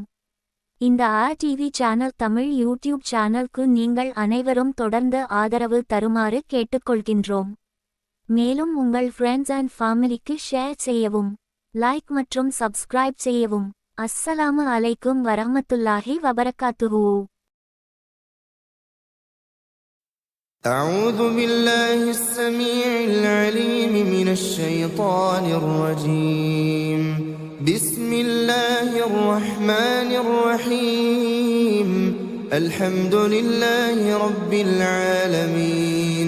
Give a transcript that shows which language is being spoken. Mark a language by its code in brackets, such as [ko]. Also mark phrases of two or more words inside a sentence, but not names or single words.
[ta] இந்த டிவி சேனல் தமிழ் யூடியூப் சேனலுக்கு நீங்கள் அனைவரும் தொடர்ந்து ஆதரவு தருமாறு கேட்டுக்கொள்கின்றோம். மேலும் உங்கள் [en] friends and family [ta] ஷேர் செய்யவும், லைக் மற்றும் சப்ஸ்கிரைப் செய்யவும். [ar] السلام عليكم ورحمة الله وبركاته. أعوذ بالله السميع العليم من الشيطان الرجيم. بسم الله الرحمن الرحيم. الحمد لله رب العالمين.